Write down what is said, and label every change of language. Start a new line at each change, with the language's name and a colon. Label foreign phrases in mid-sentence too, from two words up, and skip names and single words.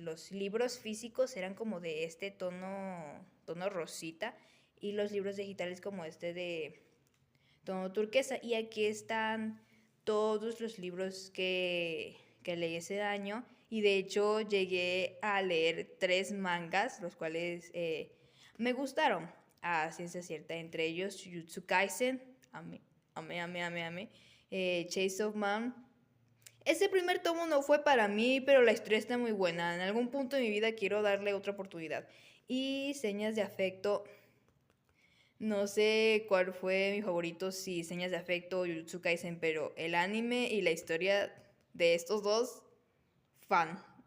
Spanish: Los libros físicos eran como de este tono rosita y los libros digitales como este de tono turquesa. Y aquí están todos los libros que leí ese año. Y de hecho llegué a leer 3 mangas, los cuales me gustaron a ciencia cierta. Entre ellos Jujutsu Kaisen, amé, amé, amé, amé, amé. Chase of Man. Ese primer tomo no fue para mí, pero la historia está muy buena. En algún punto de mi vida quiero darle otra oportunidad. Y Señas de Afecto. No sé cuál fue mi favorito, si Señas de Afecto o Jujutsu Kaisen, pero el anime y la historia de estos dos, fan.